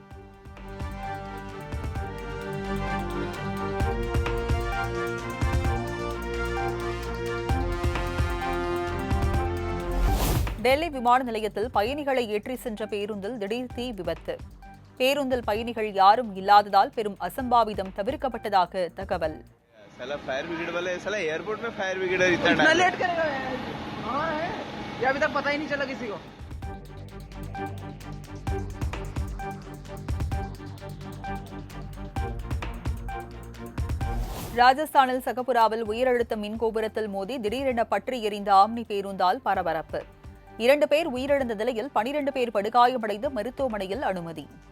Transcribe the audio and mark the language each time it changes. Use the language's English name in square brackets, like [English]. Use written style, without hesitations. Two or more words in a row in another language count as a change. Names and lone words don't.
[Tamil] டெல்லி விமான நிலையத்தில் பயணிகளை ஏற்றி சென்ற பேருந்தில் திடீர் தீ விபத்து. பேருந்தில் பயணிகள் யாரும் இல்லாததால் பெரும் அசம்பாவிதம் தவிர்க்கப்பட்டதாக தகவல். [Hindi] साला [English] fire brigade [Hindi] वाले साला एयरपोर्ट में [English] fire brigade [Hindi] इतना लेट करेगा ये अभी तक पता ही नहीं चला किसी को. [Tamil] ராஜஸ்தானில் சகபுராவில் உயிரழுத்த மின்கோபுரத்தில் மோதி திடீரென பற்றி எரிந்த ஆம்னி பேருந்தால் பரபரப்பு. 2 பேர் உயிரிழந்த நிலையில் 12 பேர் படுகாயமடைந்து மருத்துவமனையில் அனுமதி.